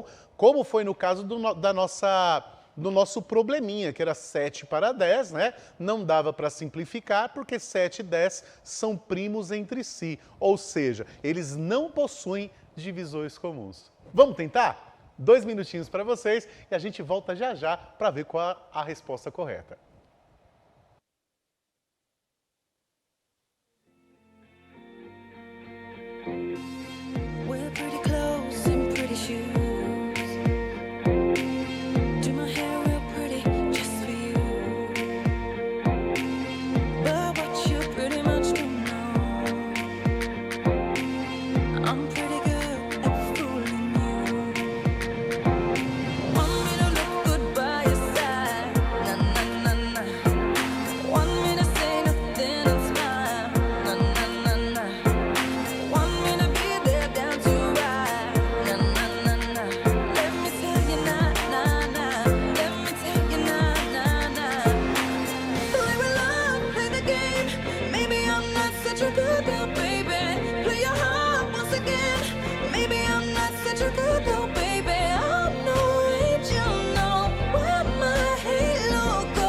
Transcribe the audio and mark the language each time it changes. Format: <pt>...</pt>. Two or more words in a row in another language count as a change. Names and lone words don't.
<pt>Como foi no caso do nosso probleminha, que era 7 para 10, né? Não dava para simplificar porque 7 e 10 são primos entre si, ou seja, eles não possuem divisores comuns. Vamos tentar? 2 minutinhos para vocês e a gente volta já já para ver qual a resposta correta.</pt> <en>Wear pretty clothes and pretty shoes. Do my hair real pretty just for you. But what you pretty much don't know, I'm pretty good at fooling you. Want me to look good by your side, na na na na. Want me to say nothing and smile, na na na na. Want me to be there down to ride, na na na na. Let me tell you na na na. Let me tell you na na na. Play with love, play the game. Maybe I'm not such a good girl, baby. Play your heart once again. Maybe I'm not such a good girl, baby. I'm no angel, no. Where my halo go?</en>